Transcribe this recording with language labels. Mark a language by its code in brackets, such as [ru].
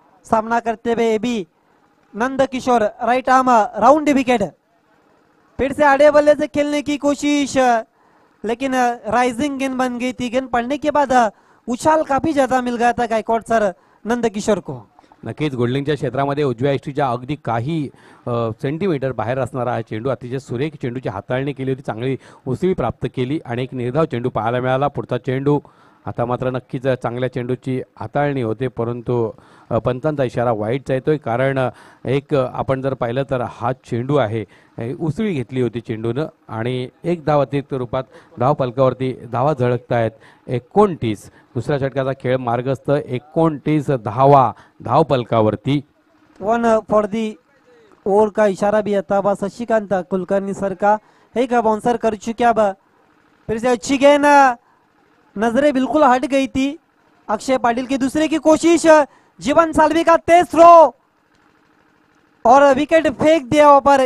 [hi] सामना करते हुए AB Nand Kishore right arm round wicket. फिर से आड़े बल्ले से खेलने की कोशिश, लेकिन राइजिंग गेंद बन गई थी. गेंद पड़ने के बाद उछाल काफी ज्यादा मिल गया था गायकवाड सर नंद किशोर को. [mr] नक्कीच गोल्डिंगच्या क्षेत्रामध्ये उजव्या यष्टीच्या अगदी काही सेंटीमीटर बाहेर असणारा हा चेंडू अतिशय सुरेख चेंडूची हाताळणी केली होती. चांगली उसळी प्राप्त केली आणि एक निर्धाव चेंडू पाहायला मिळाला. पुढचा चेंडू आता मात्र नक्कीच चांगल्या चेंडूची हाताळणी होते, परंतु पंचांचा इशारा वाईटचा येतोय. कारण एक आपण जर पाहिलं तर हा चेंडू आहे उसळी घेतली होती चेंडूनं आणि एक धाव अतिरिक्त रूपात धाव फलकावरती धावा झळकत आहेत 29. दुसऱ्या षटकाचा खेळ मार्गस्थ 29 धावा धाव फलकावरती. [hi] 1 फॉर दी ओवर का इशारा भी आता हुआ शशिकांत कुलकर्णी सर का. एक बाउंसर कर चुके. अब फिर से अच्छी गेंद, नजरें बिल्कुल हट गई थी. अक्षय पाटिल की दूसरे की कोशिश, जीवन साल्वी का तेज थ्रो और विकेट फेंक दिया ऊपर.